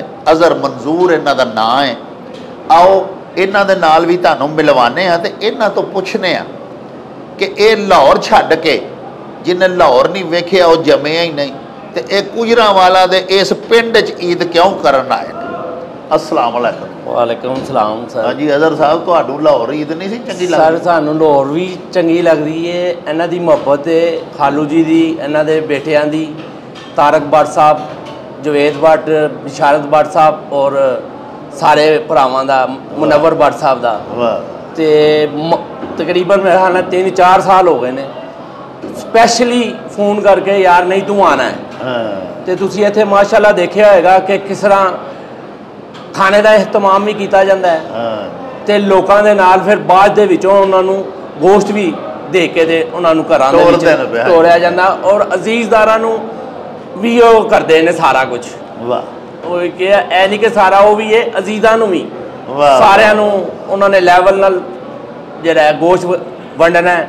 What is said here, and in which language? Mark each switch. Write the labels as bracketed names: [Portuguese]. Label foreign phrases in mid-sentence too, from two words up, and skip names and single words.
[Punjabi] ਅਜ਼ਹਰ ਮੰਜ਼ੂਰ ਇਨ੍ਹਾਂ ਦਾ ਨਾਂ ਹੈ। ਆਓ ਇਨ੍ਹਾਂ ਦੇ ਨਾਲ ਭੀ ਤੁਹਾਨੂੰ ਮਿਲਵਾਨੇ ਆ ਤੇ ਇਨ੍ਹਾਂ ਤੋ ਪੁੱਛਣੇ ਆ ਕਿ ਯੇ ਲਾਹੌਰ ਛੱਡ ਕੇ ਜਿਨ੍ਹੇਂ ਲਾਹੌਰ ਨਹੀਂ ਵੇਖਿਆ ਵੋ ਜੰਮਿਆ ਹੀ ਨਹੀਂ ਤੇ ਏਕ ਗੁਜਰਾਂਵਾਲਾ ਦੇ ਇਸ ਪਿੰਡ ਚ ਈਦ ਕਿਉਂ ਕਰਨ ਆਏ ਨੇ? [Arabic] السلام عليكم. وعليكم السلام सर। [Punjabi] ਹਾਂ ਜੀ ਅਜ਼ਹਰ ਸਾਹਬ, ਤੁਹਾਨੂੰ ਲਾਹੌਰ ਈਦ ਨਹੀਂ ਸੀ ਚੰਗੀ ਲਗਦੀ? ਸਰ ਸਾਨੂੰ ਲਾਹੌਰ ਭੀ ਚੰਗੀ ਲਗਦੀ ਹੈ। ਇਨ੍ਹਾਂ ਦੀ ਮੁਹੱਬਤ ਹੈ, ਖਾਲੂ ਜੀ ਦੀ, ਇਨ੍ਹਾਂ ਦੇ ਬੇਟੀਆਂ ਦੀ, ਤਾਰਕ ਭੱਟ ਸਾਹਬ, ਜਵੇਦ ਭੱਟ, ਬਿਸ਼ਾਰਤ ਭੱਟ ਸਾਹਬ ਔਰ ਸਾਰੇ ਭਰਾਵਾਂ ਦਾ, ਮੁਨੱਵਰ ਭੱਟ ਸਾਹਬ ਦਾ। ਤੇ ਤਕਰੀਬਨ ਮੇਰੇ ਖ਼ਿਆਲ 3-4 ਸਾਲ ਹੋ ਗਏ ਨੇ [English] specially phone [Punjabi] ਕਰਕੇ ਯਾਰ ਨਹੀਂ ਤੂ ਆਨਾ ਹੈ। ਤੋ ਤੁਸੀਂ ਇੱਥੇ ਮਾਸ਼ਾਅੱਲਾਹ ਦੇਖਿਆ ਹੋਏਗਾ ਕਿ [Urdu] کس طرح کھانے کا اہتمام بھی کیا جاتا ہے [Punjabi] ਤੇ ਲੋਕਾਂ ਦੇ ਨਾਲ ਫਿਰ ਬਾਅਦ ਦੇ ਵਿਚੋਂ ਉਨ੍ਹਾਂ ਨੂੰ ਗੋਸ਼ਤ ਭੀ ਦੇ ਕੇ ਤੇ ਉਨ੍ਹਾਂ ਨੂੰ ਘਰਾਂ ਦੇ ਵਿਚ ਤੋੜਿਆ ਜਾਂਦਾ ਔਰ ਅਜ਼ੀਜ਼ਦਾਰਾਂ ਨੂੰ ਭੀ ਓਹ ਕਰਦੇ ਨੇ ਸਾਰਾ ਕੁਝ। वाह। ਓਹ ਕਿ ਐ ਨਹੀਂ ਕਿ ਸਾਰਾ ਵੋ ਭੀ ਹੈ, ਅਜ਼ੀਜ਼ਾਂ ਨੂੰ ਭੀ ਸਾਰਿਆਂ ਨੂੰ ਉਨ੍ਹਾਂ ਨੇ ਲੈਵਲ ਨਾਲ ਜਿਹੜਾ ਗੋਸ਼ਤ ਵੰਡਣਾ ਹੈ।